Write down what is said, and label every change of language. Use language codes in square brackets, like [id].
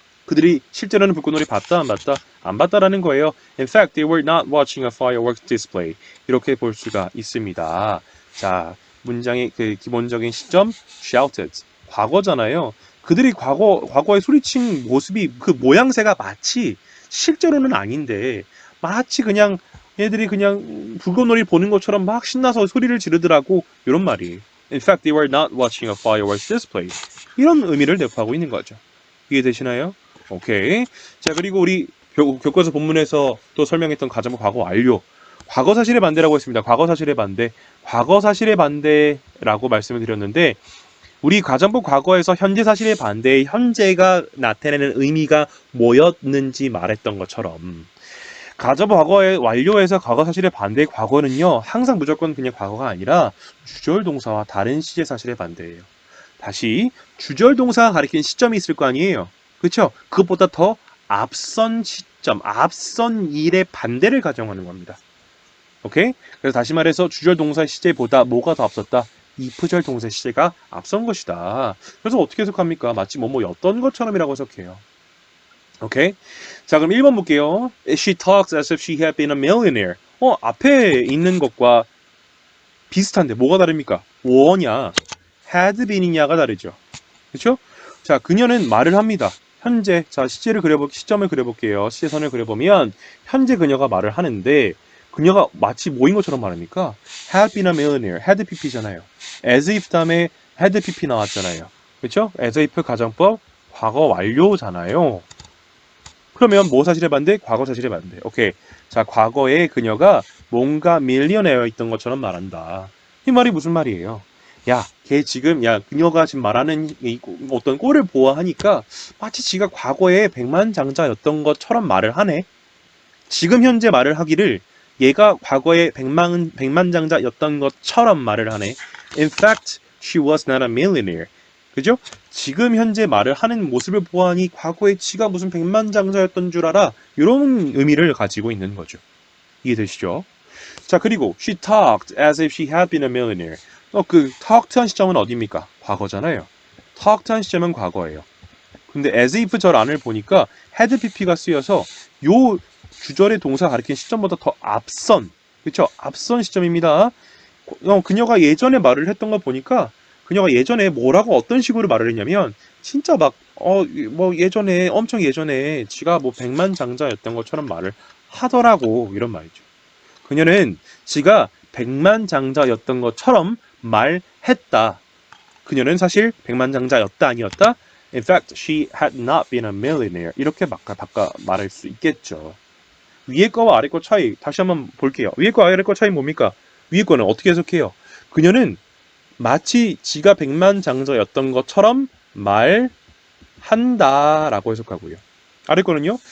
[ko] 그들이 실제로는 불꽃놀이 봤다 안 봤다? 안 봤다라는 거예요. [en] In fact, they were not watching a fireworks display. [ko] 이렇게 볼 수가 있습니다. 자, 문장의 그 기본적인 시점 shouted. 과거잖아요. 그들이 과거에 소리친 모습이 그 모양새가 마치 실제로는 아닌데 마치 그냥 얘들이 그냥 불꽃놀이 보는 것처럼 막 신나서 소리를 지르더라고. 이런 말이에요. [en] In fact, they were not watching a fireworks display. [ko] 이런 의미를 내포하고 있는 거죠. 이해되시나요? 오케이. 자, 그리고 우리 교과서 본문에서 또 설명했던 가정법 과거 완료. 과거 사실의 반대라고 했습니다. 과거 사실의 반대. 과거 사실의 반대라고 말씀을 드렸는데 우리 가정법 과거에서 현재 사실의 반대의 현재가 나타내는 의미가 뭐였는지 말했던 것처럼 가정법 과거의 완료에서 과거 사실의 반대의 과거는요. 항상 무조건 그냥 과거가 아니라 주절 동사와 다른 시제 사실의 반대예요. 다시 주절 동사가 가리키는 시점이 있을 거 아니에요. 그렇죠? 그것보다 더 앞선 시점, 앞선 일의 반대를 가정하는 겁니다. 오케이? 그래서 다시 말해서 주절 동사 시제보다 뭐가 더 앞섰다? 이프절 동사 시제가 앞선 것이다. 그래서 어떻게 해석합니까? 마치 뭐뭐였던 것처럼이라고 해석해요. 오케이? 자, 그럼 1번 볼게요. [en] She talks as if she had been a millionaire. [ko] 앞에 있는 것과 비슷한데 뭐가 다릅니까? 뭐냐? had been이냐가 다르죠. 그렇죠? 자, 그녀는 말을 합니다. 현재, 자, 시점을 그려볼게요. 시제선을 그려보면 현재 그녀가 말을 하는데 그녀가 마치 뭐인 것처럼 말합니까? [en] had been a millionaire. had pp잖아요. [ko] as if 다음에 had pp 나왔잖아요. 그렇죠? as if 가정법 과거 완료잖아요. 그러면 뭐 사실의 반대? 과거 사실의 반대. 오케이. 자, 과거에 그녀가 뭔가 밀리어네어 있던 것처럼 말한다. 이 말이 무슨 말이에요? 야, 그녀가 지금 말하는 어떤 꼴을 보아하니까 마치 지가 과거에 백만장자였던 것처럼 말을 하네. 지금 현재 말을 하기를 얘가 과거에 백만장자였던 것처럼 말을 하네. [en] In fact, she was not a millionaire. [ko] 그죠? 지금 현재 말을 하는 모습을 보아하니 과거에 지가 무슨 백만장자였던 줄 알아. 이런 의미를 가지고 있는 거죠. 이해되시죠? 자, 그리고 [en] she talked as if she had been a millionaire. [ko] 그 talked한 시점은 어디입니까? 과거잖아요. talked한 시점은 과거예요. 근데 as if 절 안을 보니까 had pp가 쓰여서 요 주절의 동사 가리키는 시점보다 더 앞선, 그렇죠? 앞선 시점입니다. 그녀가 예전에 말을 했던 거 보니까 그녀가 예전에 뭐라고 어떤 식으로 말을 했냐면 진짜 막 예전에 엄청 예전에 지가 뭐 백만장자였던 것처럼 말을 하더라고 이런 말이죠. 그녀는 지가 백만장자였던 것처럼 말했다. 그녀는 사실 백만장자였다 아니었다? [en] In fact, she had not been a millionaire. [ko] 이렇게 바꿔 말할 수 있겠죠. 위에 거와 아래 거 차이 다시 한번 볼게요. 위에 거 아래 거 차이 뭡니까? 위에 거는 어떻게 해석해요? 그녀는 마치 지가 백만장자였던 것처럼 말한다라고 해석하고요. 아래 거는요.